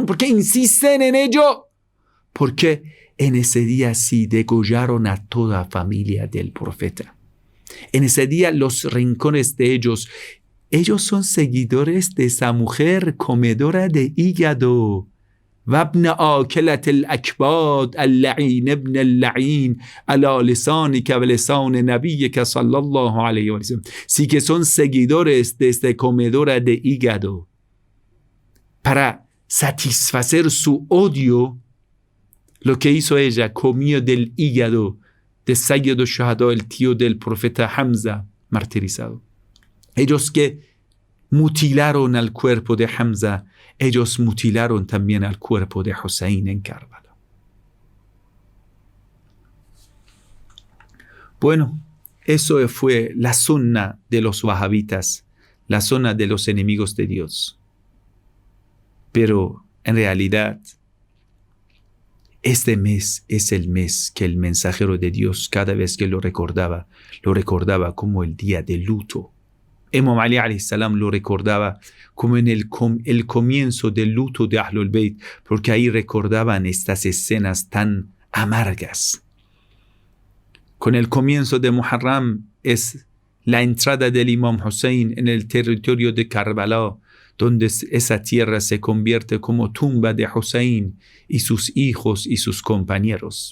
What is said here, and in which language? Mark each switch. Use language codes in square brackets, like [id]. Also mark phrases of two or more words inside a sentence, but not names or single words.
[es] ¿Por qué insisten en ello? Porque en ese día sí degollaron a toda familia del profeta. En ese día los rincones de ellos son seguidores de esa mujer comedora de hígado. [ar] وابن آكلة الأكباد اللعين ابن اللعين على لسانك ولسان نبيك صلى الله عليه وسلم. [es] Sí que son seguidores de esta comedora de hígado. Para satisfacer su odio, lo que hizo ella, comió del hígado de Sayyid al-Shuhada, el tío del profeta Hamza, martirizado. Ellos que mutilaron al cuerpo de Hamza, ellos mutilaron también al cuerpo de Hussein en Karbala. Bueno, eso fue la sunna de los wahabitas, la sunna de los enemigos de Dios. Pero en realidad, este mes es el mes que el mensajero de Dios, cada vez que lo recordaba como el día de luto. Imam Ali [ar] عليه السلام [es] lo recordaba como en el comienzo del luto de Ahlul Bayt, porque ahí recordaban estas escenas tan amargas. Con el comienzo de Muharram es la entrada del Imam Hussein en el territorio de Karbala, donde esa tierra se convierte como tumba de Hussein y sus hijos y sus compañeros.